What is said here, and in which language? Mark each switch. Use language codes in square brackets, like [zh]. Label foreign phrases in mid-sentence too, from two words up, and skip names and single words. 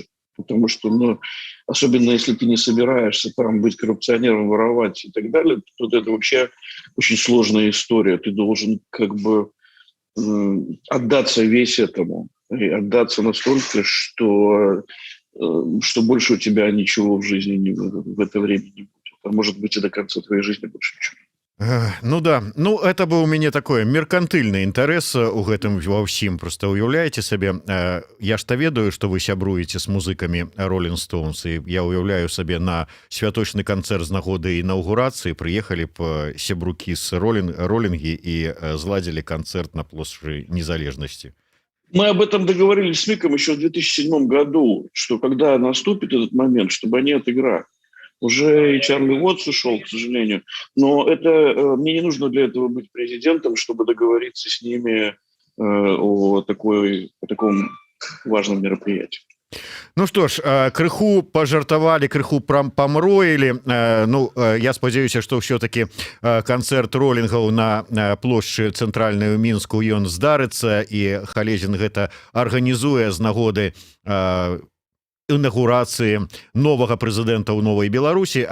[ru] Потому что, особенно если ты не собираешься там быть коррупционером, воровать и так далее, то это вообще очень сложная история. Ты должен отдаться весь этому. И отдаться настолько, что больше у тебя ничего в жизни в это время не будет. А может быть и до конца твоей жизни больше ничего. [be] Ну да, это быў у мяне такое меркантыльны інтарэс у гэтым ва ўсім. Просто уяўляеце сабе, я ж-то ведаю, што вы сябруеце з музыкамі Rolling Stones, і я уяўляю сабе на святочны канцэрт з нагоды інаўгурацыі прыехалі б сябрукі з ролінгі і зладзілі канцэрт на плошчы Незалежнасці. [ru] Мы об этом договорились с Миком еще в 2007 году, что когда наступит этот момент, чтобы они отыграли. Уже и Чарли Уотс ушел, к сожалению. Но мне не нужно для этого быть президентом, чтобы договориться с ними о таком важном мероприятии. [be] Ну что ж, крыху пожартавалі, крыху памроілі. Я спадзяюся, што ўсё-таки канцэрт ролінгаў на плошчы цэнтральнай у Мінску ён здарыцца, і Халезін гэта арганізуе з нагоды інаўгурацыі новага прэзідэнта ў Новай Беларусі.